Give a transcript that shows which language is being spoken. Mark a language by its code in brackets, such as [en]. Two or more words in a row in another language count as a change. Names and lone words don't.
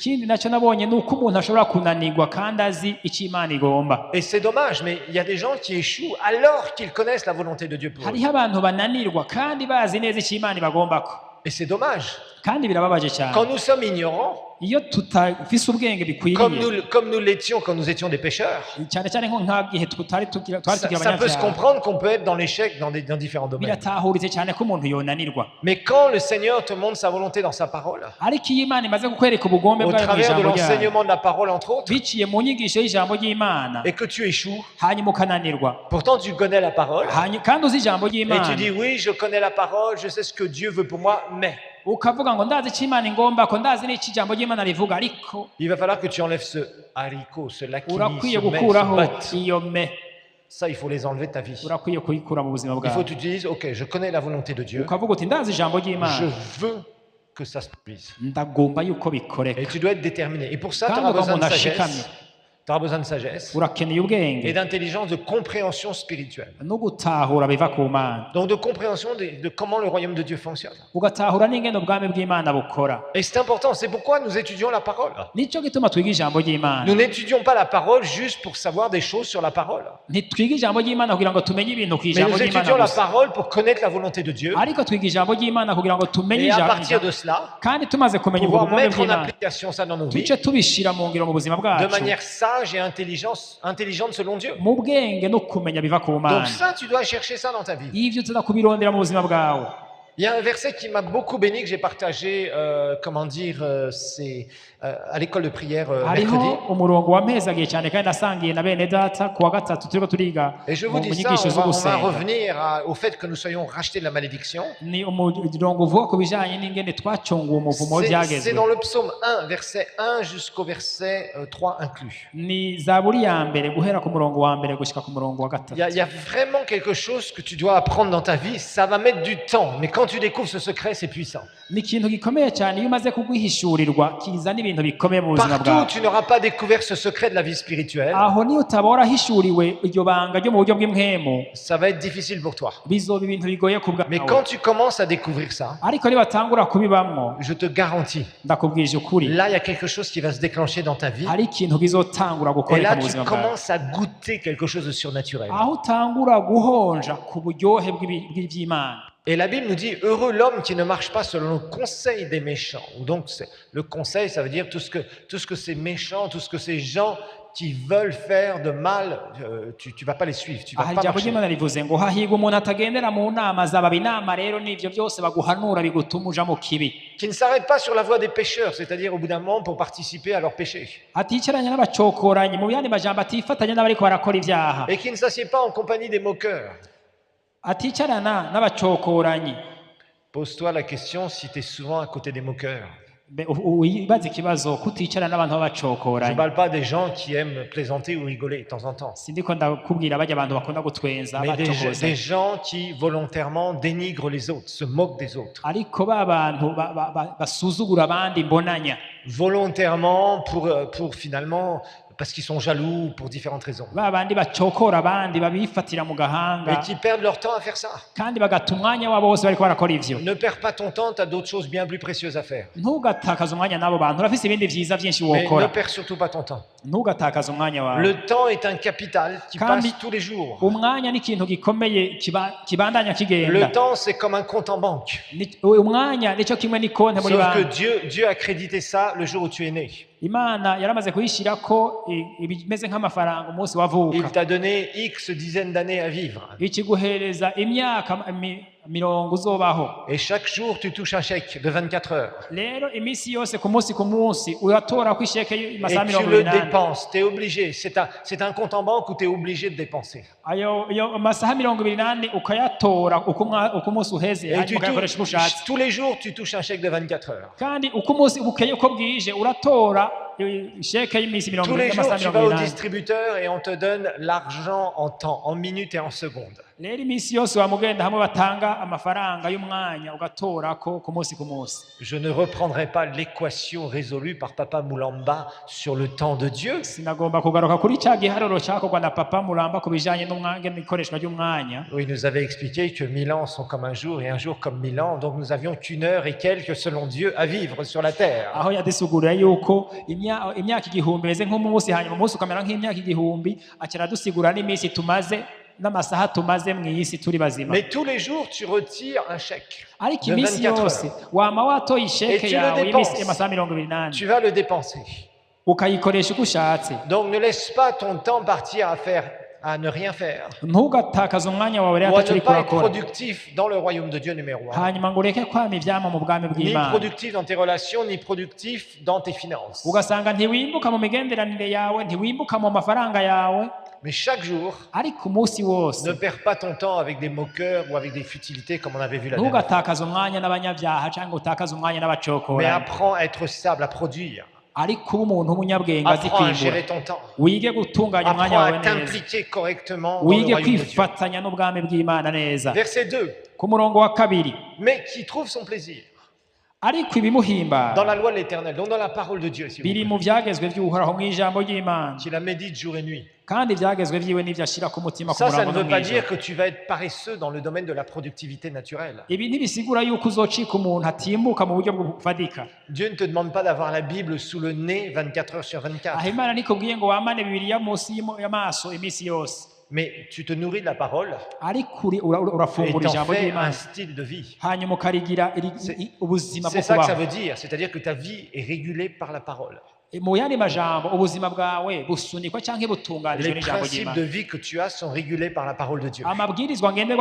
[rn] ikindi nacyo nabonye ni uko umuntu ashobora kunanirwa kandi azi icyo Imana igomba. [fr] Et c'est dommage, mais il y a des gens qui échouent alors qu'ils connaissent la volonté de Dieu pour eux. [rn] hariho abantu bananirwa kandi bazi neza icyo Imana ibagombako, [fr] Et c'est dommage. [rn] kandi birababaje cyane [fr] Quand nous sommes ignorants, [rn] iyo tutafise ubwenge [fr] comme [rn] bikwiriye, [fr] nous l'étions quand nous étions des pécheurs, [rn] cyane cyane nko nka gihe twari tugira [fr] ça peut se [rn] abanyabyaha, [fr] comprendre qu'on peut être dans l'échec dans différents domaines. [rn] biratahuritse cyane ko umuntu yonanirwa. [fr] Mais quand le Seigneur te montre sa volonté dans sa parole, [rn] ariko iyo Imana imaze kukwereka ubugombe [fr] au [rn] bwayo mu [fr] travers de [rn] ijambo ryayo, [fr] l'enseignement de la parole entre autres, [rn] biciye mu nyigisho y'ijambo ry'Imana, [fr] et que tu échoues, [rn] hanyuma ukananirwa, [fr] pourtant tu connais la parole, [rn] kandi uzi ijambo [fr] et tu [rn] ry'Imana, [fr] dis oui, je connais la parole, je sais ce que Dieu veut pour moi, mais [rn] ukavuga ngo ndazi icyo Imana ingomba ko ndazi n'icyo ijambo ry'Imana rivuga, ariko [fr] il va falloir que tu enlèves ce haricot, ce laquini, [rn] urakwiye [fr] ce mais, [rn] gukuraho [fr] ce but. [rn] iyo me, [fr] Ça, il faut les enlever de ta vie. [rn] urakwiye kuyikura mu buzima [fr] Il faut [rn] bwawe, [fr] que tu te dises, ok, je connais la volonté de Dieu, [rn] ukavuga uti ndazi ijambo [fr] je [rn] ry'Imana, [fr] veux que ça se produise. [rn] ndagomba yuko bikoreka. [fr] Et tu dois être déterminé. Et pour ça, tu [rn] Kandi [fr] auras besoin de [rn] umuntu ashikamye, [fr] sagesse. Tu auras besoin de sagesse [rn] urakeneye [fr] et [rn] ubwenge [fr] d'intelligence, de compréhension spirituelle. [rn] no gutahura biva ku Mana, [fr] Donc de compréhension de comment le royaume de Dieu fonctionne. [rn] ugatahura n'ingene ubwami bw'Imana bukora. [fr] Et c'est important, c'est pourquoi nous étudions la parole. [rn] Nicyo gituma twiga ijambo ry'Imana. [fr] Nous n'étudions pas la parole juste pour savoir des choses sur la parole. [rn] Ntitwiga ijambo ry'Imana kugira ngo tumenye ibintu ku [fr] Mais [rn] ijambo [fr] nous [rn] ry'Imana [fr] étudions la [rn] gusa, [fr] parole pour connaître la volonté de Dieu [rn] ariko twiga ijambo ry'Imana kugira ngo tumenye [fr] et à [rn] ijambo, [fr] partir de cela, [rn] kandi tumaze kumenya ubwo [fr] pouvoir [rn] bugombe [fr] mettre en [rn] bw'Imana [fr] application ça dans nos vies [rn] tuce tubishira mu ngiro mu buzima [fr] de [rn] bwacu [fr] manière sage et intelligente selon Dieu. [rn] mu bwenge no kumenya biva ku Mana. [fr] Donc ça, tu dois chercher ça dans ta vie. [rn] Ivyo tuza kubirondera mu buzima bwawe. [fr] Il y a un verset qui m'a beaucoup béni, que j'ai partagé, c'est à l'école de prière mercredi. [rn] hariho umurongo wampezagiye cyane kandi nasangiye na bene data ku wa gatatu turiko turiga [fr] Et je vous [rn] mu [fr] dis ça, [rn] nyigisho [fr] on va [rn] z'ugusenga. [fr] revenir au fait que nous soyons rachetés de la malédiction. [rn] Ni umurongo uvuga ku bijanye n'ingene twacunguwe umuvumo [fr] C'est [rn] byagezwe. [fr] dans le psaume 1, verset 1 jusqu'au verset 3 inclus. [rn] Ni zaburi ya mbere guhera ku murongo wa mbere gushika ku murongo wa [fr] Il [rn] gatatu. [fr] y a vraiment quelque chose que tu dois apprendre dans ta vie. Ça va mettre du temps, mais quand tu découvres ce secret, c'est puissant. [rn] ni ikintu gikomeye cyane iyo umaze kugwihishurirwa kizana ibintu bikomeye mu buzima [fr] Partout où [rn] bwawe. [fr] tu n'auras pas découvert ce secret de la vie spirituelle, [rn] Aho niyo utaba warahishuriwe iryo banga ryo mu buryo bw'impwemu, [fr] ça va être difficile pour toi. [rn] bizoba ibintu bigoye ku [fr] Mais [rn] bwawe. [fr] quand tu commences à découvrir ça, [rn] Ariko nibatangura kubibamwo, [fr] je te garantis, [rn] ndakubwije ukuri, [fr] là, il y a quelque chose qui va se déclencher dans ta vie. [rn] hari ikintu kizotangura [fr] Et [rn] gukoreka [fr] là, [rn] mu [fr] tu [rn] buzima bwawe. [fr] commences à goûter quelque chose de surnaturel. [rn] Aho utangura guhonja ku buryohe bw'iby'Imana. [fr] Et la Bible nous dit, heureux l'homme qui ne marche pas selon le conseil des méchants. Donc, le conseil, ça veut dire tout ce que ces méchants, tout ce que ces gens qui veulent faire de mal, tu vas pas les suivre, tu vas [rn] Aha [fr] pas [rn] ijambo [fr] marcher. [rn] ry'Imana rivuze ngo hahirwa umuntu atagendera mu nama z'ababi. Inama rero n'ivyo byose baguhanura bigutuma uja mu kibi. [fr] Qui ne s'arrête pas sur la voie des pécheurs, c'est-à-dire au bout d'un moment pour participer à leur péché. [rn] Aticaranya n'abacokoranyi, mu yandi majambo atifatanya n'abariko barakora ivyaha. [fr] Et qui ne s'assied pas en compagnie des moqueurs. [rn] Aticarana n'abacokoranyi. [fr] Pose-toi la question si tu es souvent à côté des moqueurs. [rn] Wibaze ikibazo kuticarana n'abantu [fr] Je ne [rn] b'abacokoranyi. [fr] parle pas des gens qui aiment plaisanter ou rigoler de temps en temps. [rn] Sindiko ndakubwira barya abantu bakunda gutwenza [fr] Mais des [rn] bacokoza. [fr] gens qui volontairement dénigrent les autres, se moquent des autres. [rn] Ariko ba bantu basuzugura abandi mbonanya. [fr] Volontairement pour finalement, parce qu'ils sont jaloux pour différentes raisons. [rn] Ba bandi bacokora abandi babifatira mu [fr] Et [rn] gahanga [fr] qui perdent leur temps à faire ça. [rn] kandi bagata umwanya wabo bose bariko barakora ivyo. [fr] Ne perds pas ton temps, tu as d'autres choses bien plus précieuses à faire. [rn] Ntugatakaze umwanya n'abo bantu, urafise ibindi vyiza vyinshi [fr] Mais ne [rn] wokora. [fr] perds surtout pas ton temps. [rn] Ntugatakaze umwanya wawe. [fr] Le temps est un capital qui [rn] Kandi [fr] passe tous les jours. [rn] umwanya ni ikintu gikomeye kibandanya kigenda. [fr] Le temps, c'est comme un compte en banque. [rn] Umwanya nico kimwe ni konte muri [fr] Sauf que [rn] banki. [fr] Dieu a crédité ça le jour où tu es né. [rn] Imana yaramaze kuyishirako ibimeze nk'amafaranga umunsi [fr] Il [rn] wavuka. [fr] t'a donné X dizaines d'années à vivre. [rn] Ikiguhereza imyaka mirongo uzobaho. [fr] Et chaque jour, tu touches un chèque de 24 heures. [rn] Rero iminsi yose ku munsi uratora ko isheke [fr] Et [rn] y'amasaha [fr] tu [rn] mirongo [fr] le [rn] inani. [fr] dépenses, tu es obligé. C'est un compte en banque où tu es obligé de dépenser. [rn] Ayo amasaha mirongo inani ukayatora uko umunsi uheze [fr] Et [rn] hanyuma ukayakoresha uko ushatse. [fr] tous les jours, tu touches un chèque de 24 heures. [rn] Kandi uko umunsi bukeye uko bwije uratora isheke y'iminsi [fr] Tous les jours, [rn] y'amasaha [fr] tu vas [rn] mirongo [fr] au [rn] inani. [fr] distributeur et on te donne l'argent en temps, en minutes et en secondes. [rn] Rero iminsi yose wamugenda hamwe batanga amafaranga y'umwanya ugatorako ku munsi ku munsi. [fr] Je ne reprendrai pas l'équation résolue par Papa Moulamba sur le temps de Dieu. [rn] Sinagomba kugaruka kuri cya giharuro cyakorwa na Papa Mulamba ku bijanye n'ikoreshwa ry'umwanya. [fr] Oui, il nous avait expliqué que 1000 ans sont comme un jour et un jour comme 1000 ans. Donc nous avions qu'une heure et quelques selon Dieu à vivre sur la terre. [rn] Aho yadusugurira yuko imyaka igihumbi meze nk'umunsi hanyuma umunsi ukamera nk'imyaka igihumbi, acara dusigura n'iminsi tumaze n'amasaha tumaze mu isi turi bazima. [fr] Mais tous les jours, tu retires un chèque [rn] Ariko [fr] de [rn] iminsi [fr] 24 [rn] yose [fr] heures. [rn] wama watoye [fr] Et [rn] isheke [fr] tu le [rn] yawe [fr] dépenses. [rn] y'iminsi y'amasaha mirongo inani [fr] Tu vas le dépenser. [rn] ukayikoresha uko ushatse. [fr] Donc ne laisse pas ton temps partir à ne rien faire. [rn] Ntugatakaze umwanya wawe rero [fr] Ou à [rn] atacyo [fr] ne [rn] uriko [fr] pas être [rn] urakora, [fr] productif dans le royaume de Dieu numéro 1. [rn] hanyuma ngo ureke kwama ivyama mu bwami [fr] Ni [rn] bw'Imana. [fr] productif dans tes relations, ni productif dans tes finances. [rn] Ugasanga ntiwimbuka mu migenderanire yawe, ntiwimbuka mu mafaranga yawe, [fr] Mais chaque jour, [rn] ariko umunsi wose [fr] ne perds pas ton temps avec des moqueurs ou avec des futilités comme on avait vu la dernière fois. [rn] ntugatakaze umwanya n'abanyabyaha cyangwa utakaze umwanya [fr] Mais [rn] n'abacokoranyi, [fr] apprends à être stable, à produire. [rn] ariko uba umuntu w'umunyabwenge azi [fr] Apprends à [rn] kwimbura. [fr] gérer ton temps. [rn] Wige gutunganya umwanya [fr] Apprends [rn] wawe [fr] à [rn] neza, [fr] t'impliquer correctement dans le [rn] wige [fr] royaume de Dieu. [rn] kwifatanya n'ubwami bw'Imana neza. [fr] Verset 2. [rn] Ku murongo wa kabiri, [fr] Mais qui trouve son plaisir [rn] ariko ibimuhimbara [fr] dans la loi de l'Éternel, donc dans la parole de Dieu, s'il vous [rn] biri [fr] plaît. [rn] mu byagezwe by'uhoraho mu ijambo ry'Imana, [fr] Qui la médite jour et nuit. [rn] kandi ibyagezwe byiwe n'ibyo ashyira ku mutima ku [fr] Ça ne [rn] murango no [fr] veut pas [rn] mw'ijoro. [fr] dire que tu vas être paresseux dans le domaine de la productivité naturelle. [rn] Ibi ntibisigura yuko uzocika umuntu atimbuka mu buryo bufatika. [fr] Dieu ne te demande pas d'avoir la Bible sous le nez 24 heures sur 24. [rn] Aho Imana nikubwiye ngo wamane Bibiliya munsi y'amaso iminsi yose, [fr] Mais tu te nourris de la parole [rn] ariko [fr] et [rn] urafungura [fr] t'en [rn] ijambo [fr] fais un [rn] ry'Imana [fr] style de vie. [rn] hanyuma ukarigira [fr] C'est- [rn] ubuzima bwo [fr] C'est ça que ça [rn] kubaho. [fr] veut dire, c'est-à-dire que ta vie est régulée par la parole. [rn] Mu yandi majambo ubuzima bwawe busunikwa cyangwa butunganijwe [fr] Les [rn] n'ijambo [fr] principes [rn] ry'Imana. [fr] de vie que tu as sont régulés par la parole de Dieu. [rn] Amabwirizwa ngenderwa